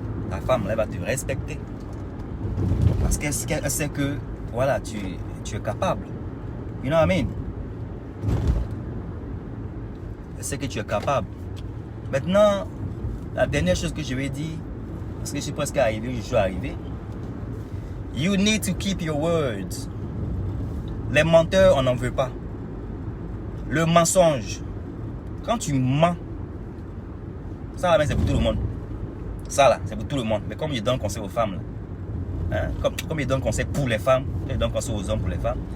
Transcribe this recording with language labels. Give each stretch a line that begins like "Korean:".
French: La femme elle va te respecter. Parce qu'elle sait que voilà, tu es capable.
English: You know what I mean?
French: Elle sait que tu es capable. Maintenant, la dernière chose que je vais dire, parce que je suis presque arrivé, je suis arrivé.
English: You need to keep your words.
French: Les menteurs, on n'en veut pas. Le mensonge. Quand tu mens, ça là, c'est pour tout le monde. Ça là, c'est pour tout le monde. Mais comme je donne conseil aux femmes, là, hein, comme je donne conseil pour les femmes, je donne conseil aux hommes pour les femmes.